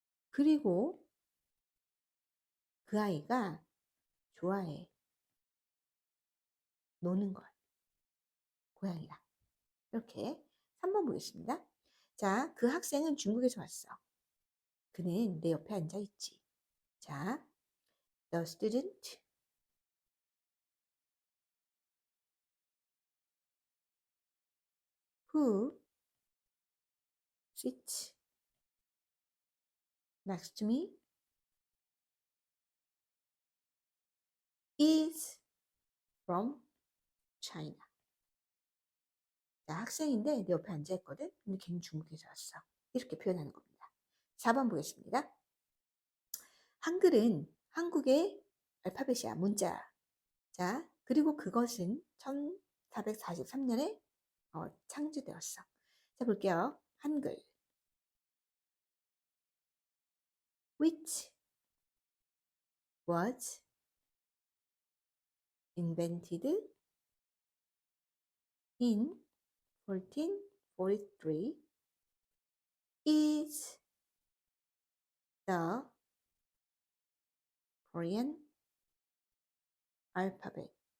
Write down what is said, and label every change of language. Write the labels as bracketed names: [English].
[Korean] 그리고 그 아이가 좋아해. 노는 걸. 고양이랑. 이렇게 3번 보겠습니다. 자, 그 학생은 중국에서 왔어. 그는 내 옆에 앉아 있지. [English] 자, the student who sits next to me is from China. [Korean] 자, 학생인데 내 옆에 앉아 있거든. 근데 걔는 중국에서 왔어. 이렇게 표현하는 겁니다. 4번 보겠습니다. 한글은 한국의 알파벳이야, 문자. 자, 그리고 그것은 1443년에 창조되었어. 자, 볼게요. 한글. [English] Which was invented in 1443 is the Korean alphabet.